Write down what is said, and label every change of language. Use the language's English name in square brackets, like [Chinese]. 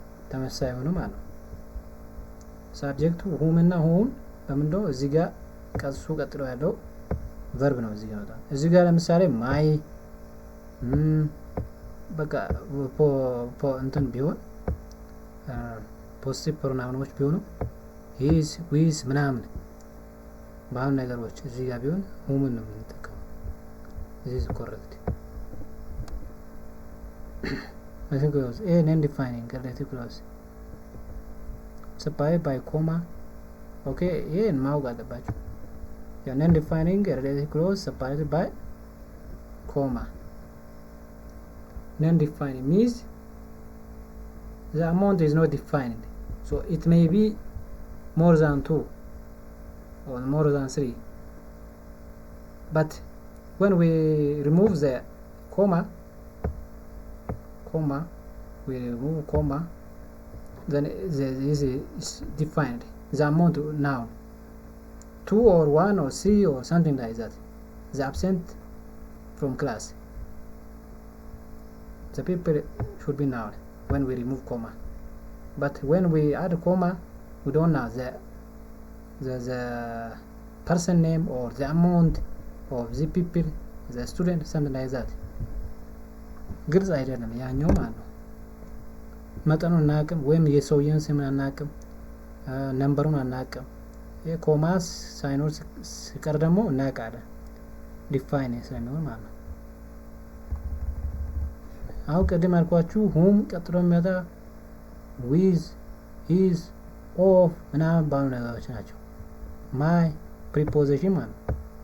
[Amharic] ተመሳሳይ ሆኖ ማለት ነው። ሳብጀክቱ whom እና whom በምንድነው እዚህ ጋር ቀሱ ቀጥሎ ያለው verb ነው። እዚህ ጋር ነው። እዚህ ጋር ለምሳሌ my በቃ እንትን ቢሆን ፖዚቲቭ ፕሮናውኖች ቢሆኑ his with ምናምን ባሉ ነገሮች እዚህ ጋር ቢሆን whom ነው የምንጠቀመው። [English] this is correct. I think it was a non-defining relative clause separated by comma. Okay, [Amharic] ይሄን ማወቅ አለባችሁ። [English] Yeah, non-defining relative clause separated by comma. Non-defining means the amount is not defined, so it may be more than 2 or more than 3, but when we remove the comma, we remove comma, then this is defined, the amount noun 2 or 1 or 3 or something like that. The absent from class, the people should be noun when we remove comma, but when we add comma we don't know the person name or the amount of the people, the student, something like that. [Amharic] ግልጽ አይደለም ያኛው ማለት ነው። መጠኑን አናውቅም ወይም የሰውየውን ስም አናውቅም፣ ነምበሩን አናውቅም። ኮማስ ሳይኖር ሲቀር ደግሞ እናውቃለን ዲፋይን ስለሚሆን ማለት ነው። አሁን ቅድም አልኳችሁ ሁም ቀጥሎ የሚመጣ ዊዝ ሂዝ ኦፍ ምናምን ባሉ ነገሮች ናቸው። ማይ ፕሪፖዚሽን ማለት ነው።